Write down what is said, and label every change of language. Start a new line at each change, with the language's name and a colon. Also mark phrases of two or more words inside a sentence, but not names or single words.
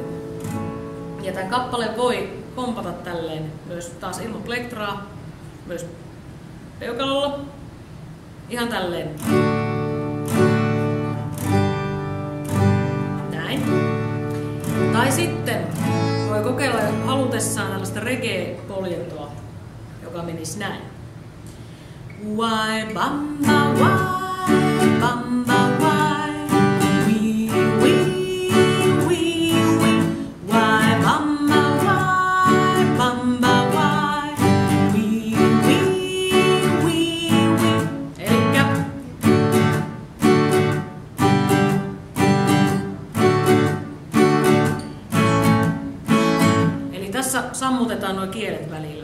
Finnish: Ja tämän kappaleen voi kompata tälleen myös taas ilman plektraa, myös peukalolla, ihan tälleen. Näin. Tai sitten voi kokeilla halutessaan tällaista reggae-poljentoa, joka menisi näin. Why bamba why, bamba why, wee wee wee wee. Why bamba why, bamba why, wee wee wee wee. Elikkä tässä sammutetaan nuo kielet välillä.